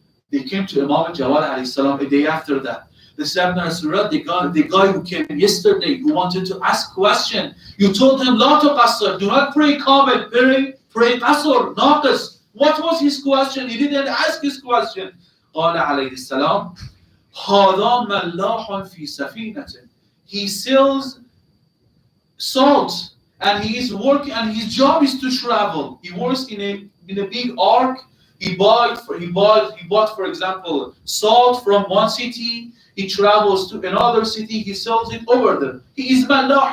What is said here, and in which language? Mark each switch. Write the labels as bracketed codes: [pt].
[en] They came to Imam Jawad alayhi salam a day after that. They said, the guy who came yesterday who wanted to ask question, you told him [ar] لا تقصر. [en] Do not pray kamil. Pray qasr. Naqis. What was his question? He didn't ask his question. [ar] قال عليه السلام هذا ملاح في سفينة. [en] He sells salt and he is working and his job is to travel. He works in a big ark. He bought for example salt from one city. He travels to another city. He sells it over there. He is mallah.